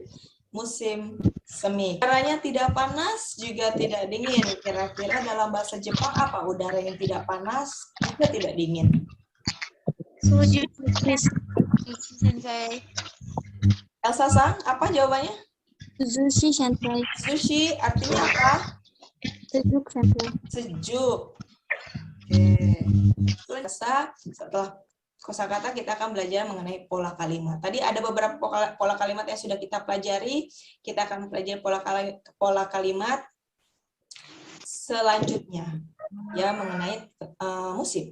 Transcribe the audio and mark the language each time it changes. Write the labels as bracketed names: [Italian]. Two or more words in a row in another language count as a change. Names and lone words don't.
[Indonesian] Musim semi. Udaranya tidak panas juga tidak dingin. Kira-kira dalam bahasa Jepang apa udara yang tidak panas juga tidak dingin? Suju. Sensei. Elsa Sang, apa jawabannya? [Japanese] Sushi, Sensei. [Indonesian] Sushi artinya apa? Sejuk, Sensei. Sejuk. Oke. Setelah kosakata kita akan belajar mengenai pola kalimat. Tadi ada beberapa pola kalimat yang sudah kita pelajari. Kita akan pelajari pola kalimat selanjutnya ya mengenai musim.